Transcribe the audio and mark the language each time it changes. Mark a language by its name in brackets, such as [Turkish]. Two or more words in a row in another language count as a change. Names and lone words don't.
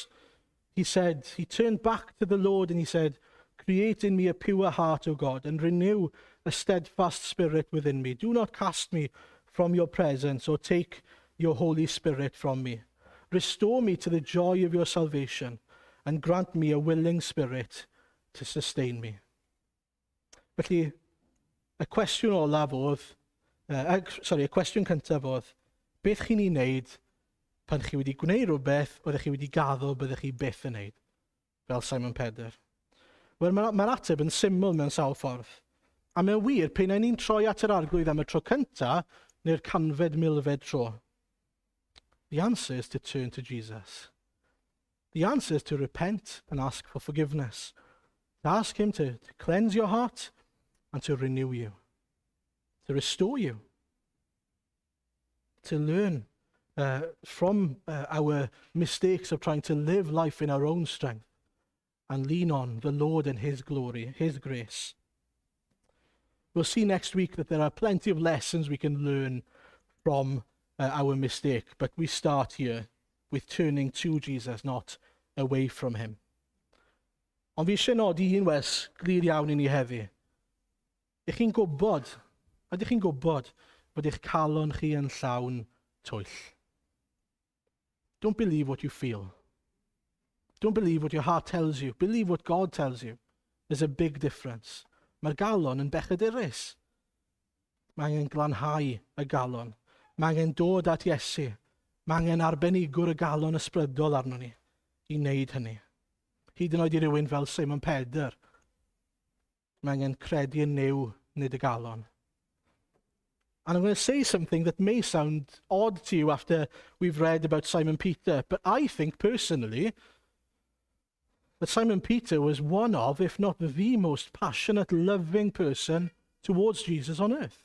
[English] He turned back to the Lord and he said, "Create in me a pure heart, O God, and renew a steadfast spirit within me. Do not cast me from your presence or take your Holy Spirit from me. Restore me to the joy of your salvation and grant me a willing spirit to sustain me." [Welsh] Felly, y cwestiwn olaf oedd, y cwestiwn cyntaf oedd, beth chi'n ei wneud pan chi wedi gwneud rhywbeth oeddech chi wedi gaddo byddech chi byth yn wneud, fel Simon Pedr? Wel, mae'r ateb yn syml mewn sawl ffordd. A mae'n wir, pe na ni'n troi at yr arglwydd am y tro cyntaf, neu'r canfed milfed tro. [English] The answer is to turn to Jesus. The answer is to repent and ask for forgiveness. To ask him to cleanse your heart and to renew you. To restore you. To learn from our mistakes of trying to live life in our own strength and lean on the Lord and his glory, his grace. We'll see next week that there are plenty of lessons we can learn from our mistake, but we start here with turning to Jesus, not away from him. [Welsh] Ond fi eisiau nodi un wers glir iawn I ni heddi. Ydych chi'n gwybod bod eich calon chi yn llawn twyll? [English] Don't believe what you feel. Don't believe what your heart tells you. Believe what God tells you. There's a big difference. [Welsh] Mae'r galon yn bechadurus. Mae angen glanhau y galon. Mae angen dod at Iesu. Mae angen arbenigwr y galon ysbrydol arno ni I wneud hynny. Hyd yn oed I rywun fel Simon Pedr. Mae angen credu yn new, nid y galon. [English] And I'm going to say something that may sound odd to you after we've read about Simon Peter, but I think personally that Simon Peter was one of, if not the most passionate, loving person towards Jesus on earth.